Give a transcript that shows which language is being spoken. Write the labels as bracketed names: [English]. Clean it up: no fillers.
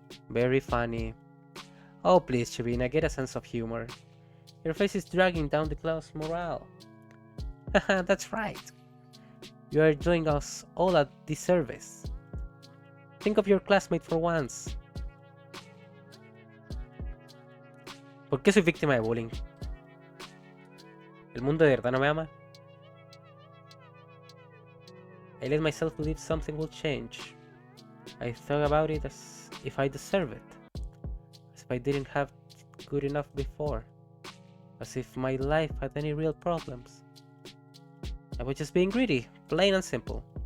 [English] Very funny. Oh please, Shabina, get a sense of humor. Your face is dragging down the class morale. Haha, that's right. You are doing us all a disservice. Think of your classmate for once. [Spanish] ¿Por qué soy víctima de bullying? ¿El mundo de verdad no me ama? [English] I let myself believe something will change. I thought about it as if I deserve it. As if I didn't have good enough before. As if my life had any real problems. I was just being greedy, plain and simple.